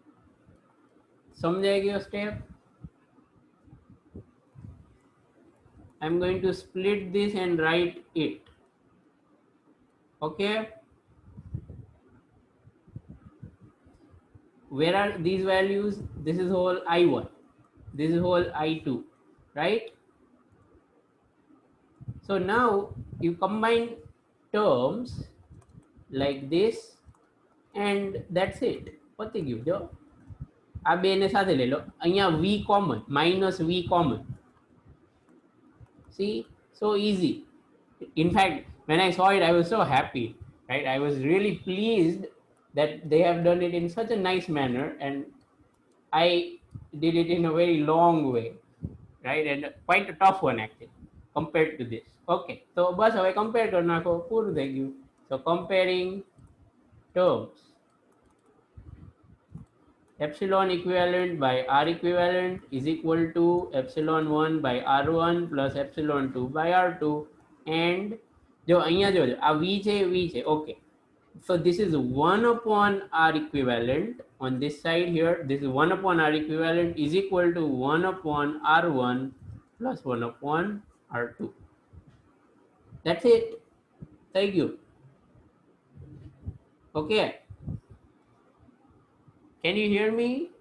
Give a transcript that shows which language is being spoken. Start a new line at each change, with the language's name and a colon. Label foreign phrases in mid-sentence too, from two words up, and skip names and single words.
Gujarati: સમજાઈ ગયો સ્ટેપ?
English: I'm going to split this and write it. Okay, where are these values? This is whole I1, this is whole I2, right? So now you combine terms like this and that's it.
Gujarati: પતી ગયું જો આ બે ને સાથે લઈ લો, અહીંયા
English: v common, minus v common. See, so easy. In fact, when I saw it, I was so happy, right? I was really pleased that they have done it in such a nice manner, and I did it in a very long way, right? And quite a tough one actually compared to this. Okay, so
Gujarati: બસ હવે compare કરી નાખો, પૂરું થઈ ગયું.
English: So comparing terms, epsilon equivalent by R equivalent is equal to epsilon 1 by R1 plus epsilon 2 by R2.
Gujarati: And જો અહીંયા જોજો આ v છે, v છે.
English: Okay, so this is 1 upon R equivalent on this side here. This is 1 upon R equivalent is equal to 1 upon R1 plus 1 upon R2. That's it. Thank you. Okay, can you hear me?